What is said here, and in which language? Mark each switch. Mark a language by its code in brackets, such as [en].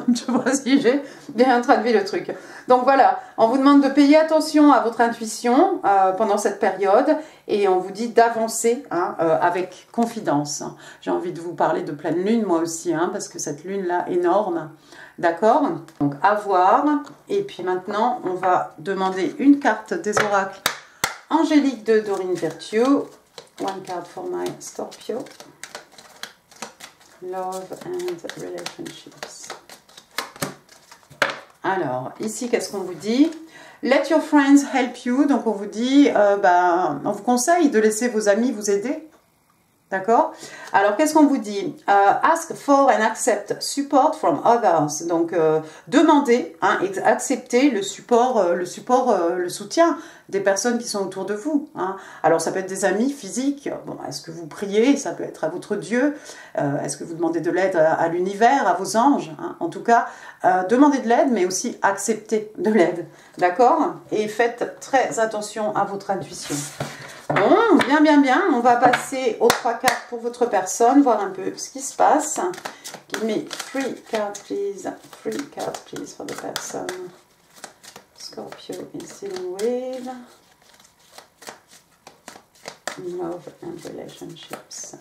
[fr] Je vois si j'ai bien traduit le truc. Donc voilà, on vous demande de payer attention à votre intuition pendant cette période et on vous dit d'avancer avec confidence. J'ai envie de vous parler de pleine lune moi aussi, parce que cette lune-là énorme. D'accord? Donc à voir. Et puis maintenant, on va demander une carte des oracles angéliques de Dorine Virtue. [en] One card for my Scorpio. Love and relationships. [fr] Alors, ici, qu'est-ce qu'on vous dit? [en] Let your friends help you. [fr] Donc, on vous dit, on vous conseille de laisser vos amis vous aider. D'accord? Alors, qu'est-ce qu'on vous dit? [en] Ask for and accept support from others. [fr] Donc, demandez, acceptez le soutien des personnes qui sont autour de vous. Alors, ça peut être des amis physiques. Bon, est-ce que vous priez? Ça peut être à votre Dieu. Est-ce que vous demandez de l'aide à l'univers, à vos anges? En tout cas, demandez de l'aide, mais aussi acceptez de l'aide. D'accord? Et faites très attention à votre intuition. Bon, bien. On va passer aux 3 cartes pour votre personne, voir un peu ce qui se passe. [en] Give me 3 cards, please. 3 cards, please, for the person Scorpio is dealing with. Love and relationships.